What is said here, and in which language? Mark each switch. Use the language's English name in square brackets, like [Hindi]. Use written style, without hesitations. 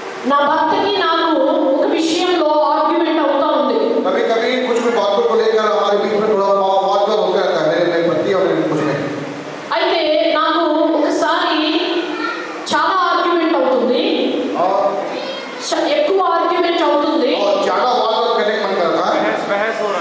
[Telugu] నా భర్తకి నాకు ఒక విషయంలో ఆర్గ్యుమెంట్ అవుతా ఉంది. [Hindi] कभी कभी कुछ बातों को लेकर हमारे बीच में थोड़ा वाद होता रहता है, मेरे पति और मेरे कुछ में। [Telugu] అయితే నాకు ఒకసారి చాలా ఆర్గ్యుమెంట్ అవుతుంది, [Hindi] और [Telugu] ఎక్కువ ఆర్గ్యుమెంట్ అవుతుంది. [Hindi] ज्यादा वाद करने का मन करता है, बहस